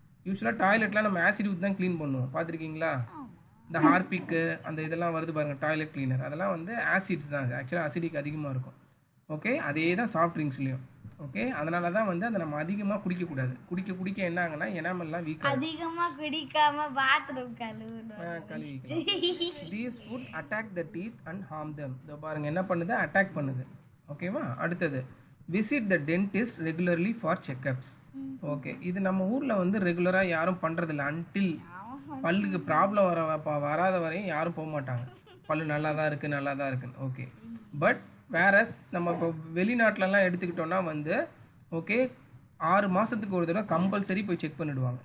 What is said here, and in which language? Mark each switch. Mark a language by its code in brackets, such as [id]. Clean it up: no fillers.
[ta] யூஸ்வலாக டாய்லெட்லாம் நம்ம ஆசிட் ஊற்றி தான் க்ளீன் பண்ணுவோம், பார்த்துருக்கீங்களா? இந்த ஹார்பிக்கு அந்த இதெல்லாம் வருது பாருங்கள், டாய்லெட் க்ளீனர், அதெல்லாம் வந்து ஆசிட்ஸ் தான். ஆக்சுவலாக அசிடிக் அதிகமாக இருக்கும். ஓகே, அதே தான் சாஃப்ட் ட்ரிங்க்ஸ்லேயும். ஓகே, அதனால தான் வந்து அதை நம்ம அதிகமாக குடிக்கக்கூடாது. குடிக்க என்ன ஆகுனா எனாமெல்லாம் வீக் ஆகும். அதிகமாக குடிக்காம bathroom கழுவிக்கலாம். [en] These foods attack the teeth and harm them. [ta] இதோ பாருங்க என்ன பண்ணுது, அட்டாக் பண்ணுது. ஓகேவா, அடுத்தது [en] Visit the dentist regularly for checkups. [ta] Okay, இது நம்ம ஊரில் வந்து ரெகுலராக யாரும் பண்ணுறதில்ல. அன்டில் பல்லுக்கு ப்ராப்ளம் வராத வரையும் யாரும் போக மாட்டாங்க. பல்லு நல்லா தான் இருக்குன்னு. ஓகே, பட் வேறஸ் நம்ம இப்போ வெளிநாட்டிலலாம் எடுத்துக்கிட்டோன்னா வந்து ஓகே 6 மாதத்துக்கு ஒரு தடவை கம்பல்சரி போய் செக் பண்ணிவிடுவாங்க.